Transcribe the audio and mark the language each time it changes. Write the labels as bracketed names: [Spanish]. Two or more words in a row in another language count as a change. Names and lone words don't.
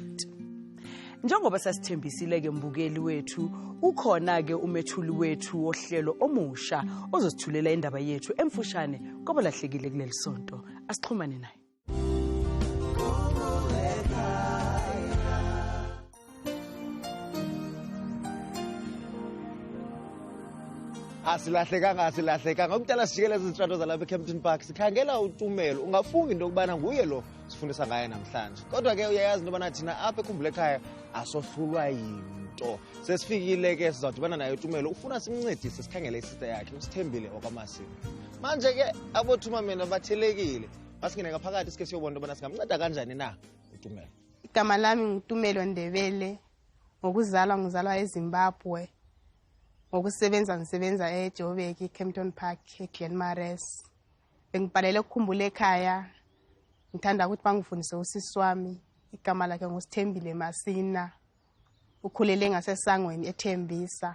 [Zulu] Njengoba sasithembisile ke mbukeli wethu ukhona ke umethuli wethu wohlelo omusha ozosithulela indaba yethu emfushane kwabalahlekile kuleli sonto asixhumane naye. [Xhosa] Asilahlekanga ukudala sijikele izintrato zalapha eCampton Park sikhangela uTumelo ungafunga into okubana nguye lo sifundisa ngaye namhlanje kodwa ke uyayazi into bana thina apha ekhumbule ekhaya asohlulwa yinto sesifikile ke sizawudibana naye uTumelo ufuna simncedise sikhangele isister yakhe uSithembile wakwaMasini manje ke abothumamena bathelekile masingene ngaphakathi sike siyobona into bana singamnceda kanjani na uTumelo. [Zulu] Igama lami nguTumelo Ndebele ngokuzalwa eZimbabwe ngokusebenza ngisebenza eJoburg eCampton Park eGlenmares. Bengibhalele ukukhumbula ekhaya ngithanda ukuthi bangifundise usisi wami igama lakhe nguSithembile Masina ukhulele ngasesangweni eThembisa.